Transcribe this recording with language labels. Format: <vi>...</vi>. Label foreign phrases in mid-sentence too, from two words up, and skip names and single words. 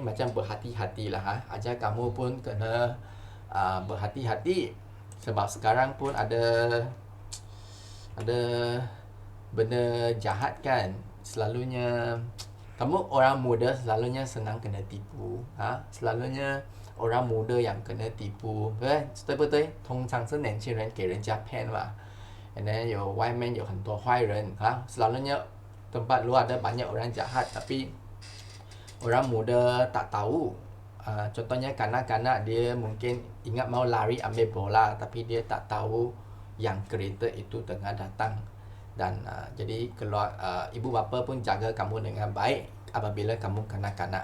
<ms>Macam berhati-hatilah Ajar kamu pun kena berhati-hati. Sebab sekarang pun ada benda jahat kan. Selalunya kamu orang muda selalunya senang kena tipu Selalunya orang muda yang kena tipu</ms> <zh>对不对？通常是年轻人给人家骗嘛</zh> <en>And then</en> <zh>外面有很多坏人</zh> <ms>Selalunya tempat luar ada banyak orang jahat, tapi orang muda tak tahu. Contohnya kanak-kanak dia mungkin ingat mau lari ambil bola, tapi dia tak tahu yang kereta itu tengah datang. Dan jadi ibu bapa pun jaga kamu dengan baik apabila kamu kanak-kanak.</ms>